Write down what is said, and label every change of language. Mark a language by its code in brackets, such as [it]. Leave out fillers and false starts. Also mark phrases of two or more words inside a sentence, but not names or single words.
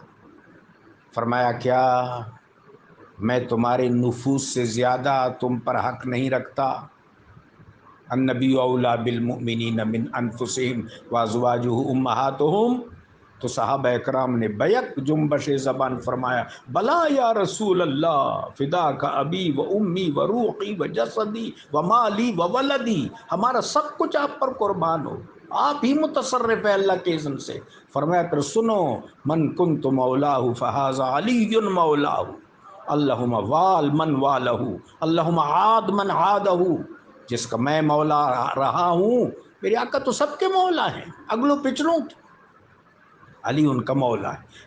[ur] فرمایا کیا میں تمہارے نفوس سے زیادہ تم پر حق نہیں رکھتا؟ [ar] النبی اولیٰ بالمؤمنین من انفسہم وازواجہ امہاتہم۔ [ur] تو صحابہ اکرام نے بیک جنبش زبان فرمایا [ar] بلا یا رسول اللہ، فداک ابی و امی و روحی و جسدی و مالی و ولدی، [ur] ہمارا سب کچھ آپ پر قربان ہو، آپ ہی متصرف ہے اللہ کے اذن سے۔ فرمایا پھر سنو، [ar] من کنت مولاہ فہذا علی مولاہ، اللہم وال من والہ، اللہم عاد من عادہ، [ur] جس کا میں مولا رہا ہوں، میرے آقا تو سب کے مولا ہیں، اگلوں پچھلوں کی، علی ان کا مولا ہے۔